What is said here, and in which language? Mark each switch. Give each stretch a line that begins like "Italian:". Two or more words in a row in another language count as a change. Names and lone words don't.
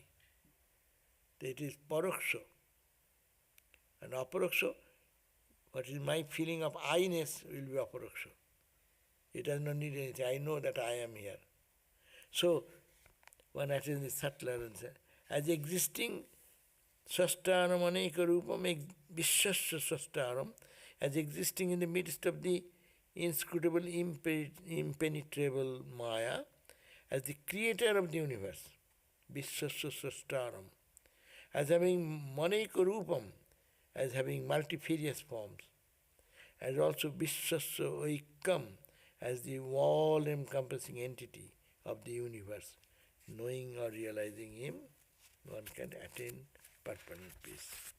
English: It is parakṣa. And aparakṣa, what is my feeling of I-ness will be aparakṣa. It does not need anything. I know that I am here. So, one attains the subtler as existing
Sanskrit: श्वेताश्वतर अनेक रूपम् विश्वस्य श्वेताश्वतर,
English: as existing in the midst of the inscrutable, impenetrable Maya, as the creator of the universe,
Sanskrit: विश्वस्य श्वेताश्वतर,
English: as having
Sanskrit: अनेक रूपम्,
English: as having multifarious forms, as also
Sanskrit: विश्वस्य एकम्,
English: as the all-encompassing entity of the universe. Knowing or realizing him, one can attain permanent peace.